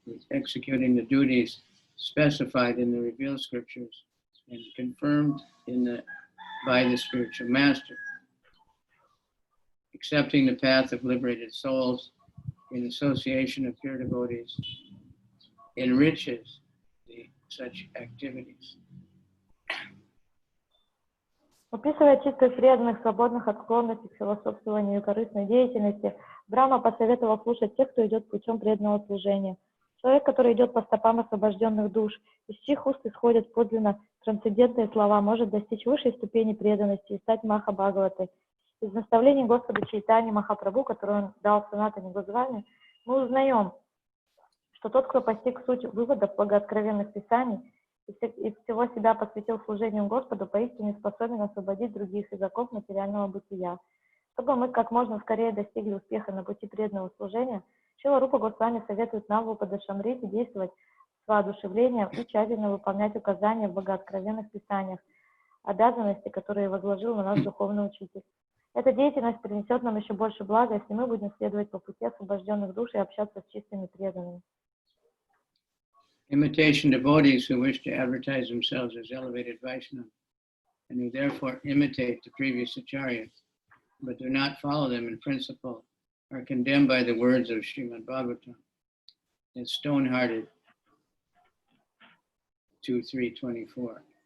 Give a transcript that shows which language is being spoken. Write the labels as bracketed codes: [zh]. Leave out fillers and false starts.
[en] executing the duties specified in the revealed scriptures and confirmed by the spiritual master. Accepting the path of liberated souls in association of pure devotees enriches such activities. [ru] Описывая чистых преданных, свободных от склонности к философствованию и корыстной деятельности, Брахма посоветовал слушать тех, кто идет путем преданного служения. Человек, который идет по стопам освобожденных душ, из чьих уст исходят подлинно трансцендентные слова, может достичь высшей ступени преданности и стать Махабхагаватой. Из наставлений Господа Чайтаньи Махапрабху, которые он дал в Санатане Госвами, мы узнаем, что тот, кто постиг суть выводов богооткровенных писаний и всего себя посвятил служению Господу, поистине способен освободить других из оков материального бытия. Чтобы мы как можно скорее достигли успеха на пути преданного служения, Шрила Рупа Госвами советует нам в Упадешамрите действовать с воодушевлением и тщательно выполнять указания в богооткровенных писаниях, обязанности, которые возложил на нас духовный учитель. Эта деятельность принесет нам еще больше блага, если мы будем следовать по пути освобожденных душ и общаться с чистыми преданными. [en] Imitation devotees who wish to advertise themselves as elevated Vaishnava and who therefore imitate the previous acharyas, but do not follow them in principle, are condemned by the words of Srimad Bhagavatam as stone-hearted 2.3.24.